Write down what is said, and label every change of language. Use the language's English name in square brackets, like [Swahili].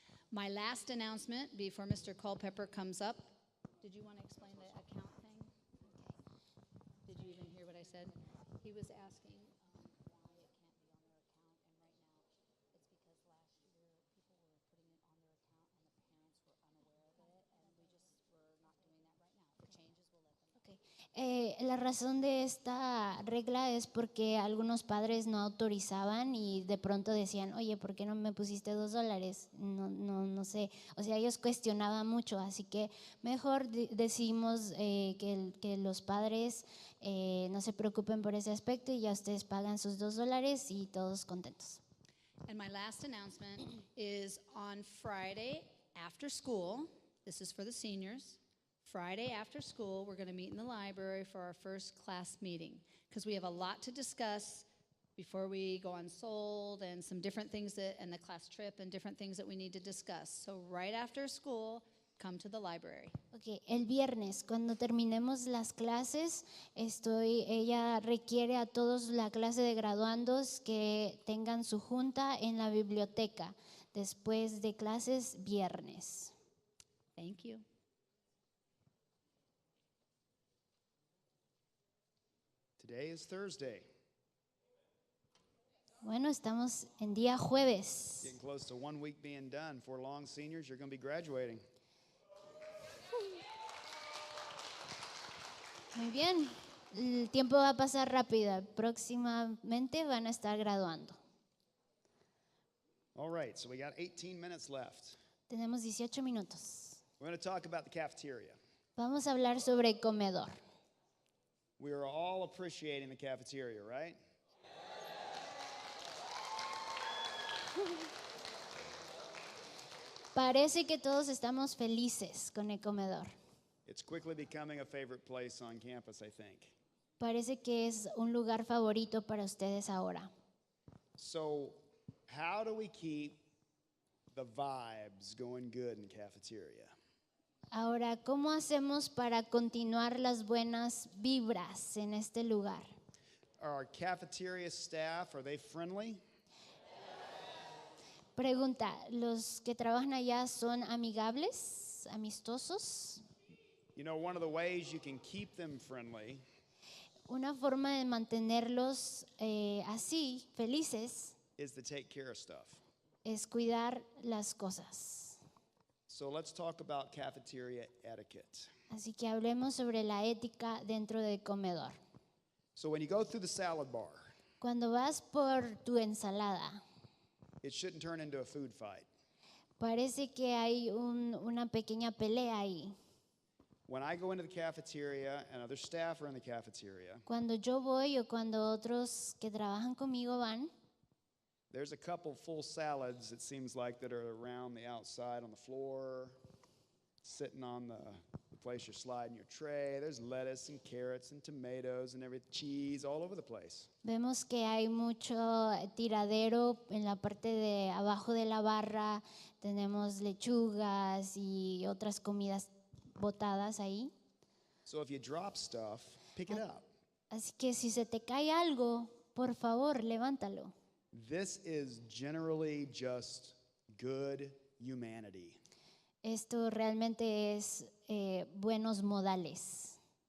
[English] My last announcement before Mr. Culpepper comes up. Did you want to explain the account thing? Okay. Did you even hear what I said? He was asking why it can't be on their account, and right now it's because last year people were putting it on their account and the parents were unaware of it, and we're not doing that right now. If it changes, we'll let them know. [Spanish] La razón de esta regla es porque algunos padres no autorizaban y de pronto decían, oye, ¿por qué no me pusiste $2? No sé, o sea, ellos cuestionaban mucho, así que mejor decimos que los padres no se preocupen por ese aspecto y ya ustedes pagan sus $2 y todos contentos. [English] And my last announcement is on Friday after school. This is for the seniors. Friday after school, we're going to meet in the library for our first class meeting because we have a lot to discuss before we go on Sold and some different things and the class trip and different things that we need to discuss. So right after school, come to the library. [Spanish] Okay, el viernes, cuando terminemos las clases, ella requiere a todos la clase de graduandos que tengan su junta en la biblioteca después de clases viernes. [English] Thank you. Today is Thursday. [Spanish] Bueno, estamos en día jueves. [English] Getting close to 1 week being done. For long seniors, you're going to be graduating. [Spanish] Muy bien, el tiempo va a pasar rápido. Próximamente van a estar graduando. [English] All right, so we got 18 minutes left. [Spanish] Tenemos 18 minutos. [English] We're going to talk about the cafeteria. [Spanish] Vamos a hablar sobre el comedor. [English] We are all appreciating the cafeteria, right? [Spanish] Parece que todos estamos felices con el comedor. [English] It's quickly becoming a favorite place on campus, I think. [Spanish] Parece que es un lugar favorito para ustedes ahora. [English] So, how do we keep the vibes going good in the cafeteria? [Spanish] Ahora, ¿cómo hacemos para continuar las buenas vibras en este lugar? [English] Are our cafeteria staff, are they friendly? [Spanish] Pregunta, ¿los que trabajan allá son amigables, amistosos? [English] You know, one of the ways you can keep them friendly [Spanish] Una forma de mantenerlos así, felices, [English] is to take care of stuff. [Spanish] es cuidar las cosas. [English] So let's talk about cafeteria etiquette. [Spanish] Así que hablemos sobre la ética dentro del comedor. [English] So when you go through the salad bar, [Spanish] Cuando vas por tu ensalada, [English] it shouldn't turn into a food fight. [Spanish] parece que hay una pequeña pelea ahí. [English] When I go into the cafeteria and other staff are in the cafeteria, [Spanish] Cuando yo voy o cuando otros que trabajan conmigo van, [English] there's a couple full salads, it seems like, that are around the outside on the floor, sitting on the place you're sliding your tray. There's lettuce and carrots and tomatoes and cheese all over the place. [Spanish] vemos que hay mucho tiradero en la parte de abajo de la barra. Tenemos lechugas y otras comidas botadas ahí. So if you drop stuff, pick it up. Así que si se te cae algo, por favor, levántalo. This is generally just good humanity. Esto realmente es buenos modales.